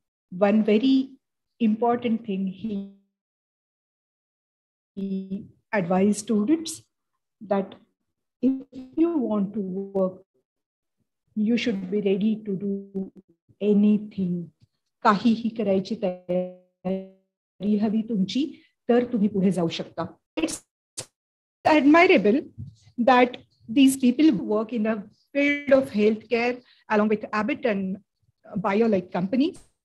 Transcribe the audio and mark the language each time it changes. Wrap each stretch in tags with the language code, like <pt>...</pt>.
<en>one very important thing he advised students that if you want to work, you should be ready to do anything.</en> <mr>काहीही करायची तयारी हवी तुमची तर तुम्ही पुढे जाऊ शकता.</mr> <en>It's admirable that these people who work in the field of healthcare along with Abbott and bio-like companies</en>